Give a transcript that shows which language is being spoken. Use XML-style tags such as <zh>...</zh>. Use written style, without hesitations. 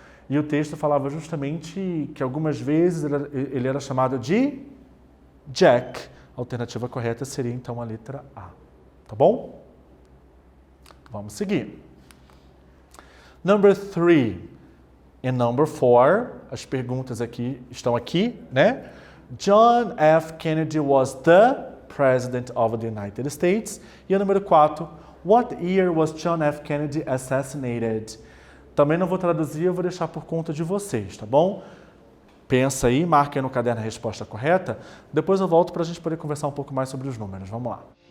<pt>E o texto falava justamente que algumas vezes ele era chamado de Jack. A alternativa correta seria então a letra A. Tá bom? Vamos seguir. Number 3 e number 4. As perguntas estão aqui, né?</pt> <en>John F. Kennedy was the President of the United States.</en> <pt>E a número 4.</pt> <en>What year was John F. Kennedy assassinated?</en> <pt>Também não vou traduzir, eu vou deixar por conta de vocês, tá bom? Pensa aí, marca aí no caderno a resposta correta. Depois eu volto para a gente poder conversar um pouco mais sobre os números. Vamos lá.</pt>